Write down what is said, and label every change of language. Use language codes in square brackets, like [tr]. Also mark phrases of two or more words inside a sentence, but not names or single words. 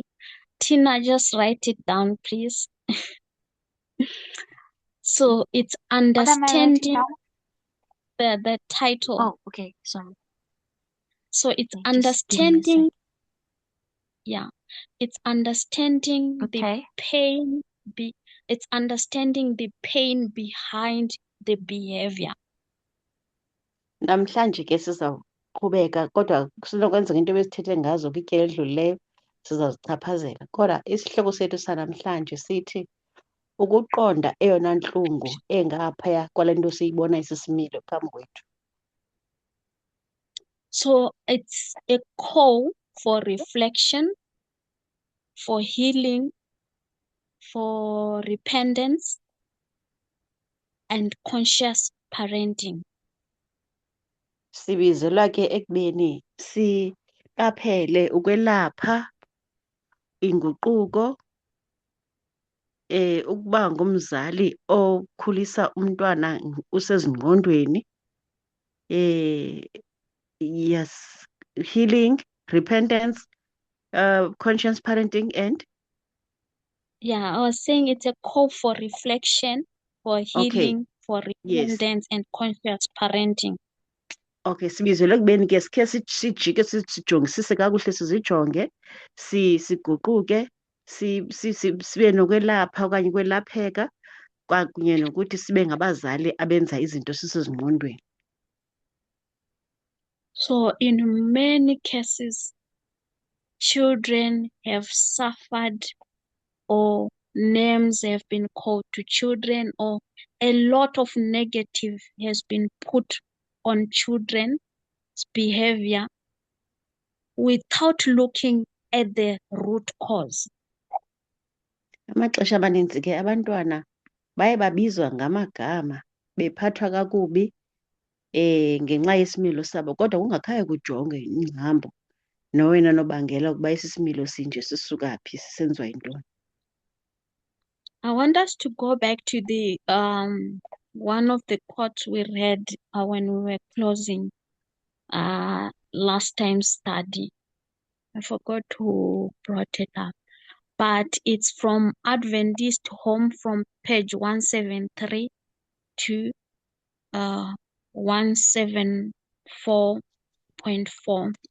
[en] Tina, just write it down, please. So it's understanding the title. Oh, okay. Sorry. So it's Okay, just give me a understanding, second. yeah, It's understanding Okay. it's understanding the pain behind the behavior. [xh] Namhlanje ke sizawuqhubeka kodwa kusenokwenzeka into ebesithethe ngazo kwityeli elidlulileyo sizazichaphazela. Kodwa isihloko sethu sanamhlanje sithi ukuqonda eyona ntlungu engaphaya kwale nto siyibona isisimilo phambi kwethu. [en] So it's a call for reflection, for healing, for repentance, and conscious parenting. [xh] Sibizelwa ke ekubeni siqaphele ukwelapha, inguquko, ukuba ngumzali okhulisa umntwana usezingqondweni, [en] yes, healing, repentance, conscious parenting, and Yeah, I was saying it's a call for reflection, for okay, healing, for yes, repentance, and conscious parenting. okay. [xh] Sibizelwe ekubeni ke sikhe sijike sijongisise kakuhle, sizijonge, siguquke, sibe nokwelapha okanye ukwelapheka, kwakunye nokuthi sibe ngabazali abenza izinto sisezingqondweni. [en] So in many cases, children have suffered, or names have been called to children, or a lot of negative has been put on children's behavior without looking at the root cause. [xh] Amaxesha amaninzi ke abantwana baye babizwa ngamagama bephathwa kakubi ngenxa yesimilo sabo, kodwa kungakhange kujongwe ingcambu nowena nobangela ukuba esi similo sinje sisuka phi, sisenziwa yintoni. [en] I want us to go back to the one of the quotes we read when we were closing last time's study. I forgot who brought it up, but it's from Adventist Home from page 173 to 174.4.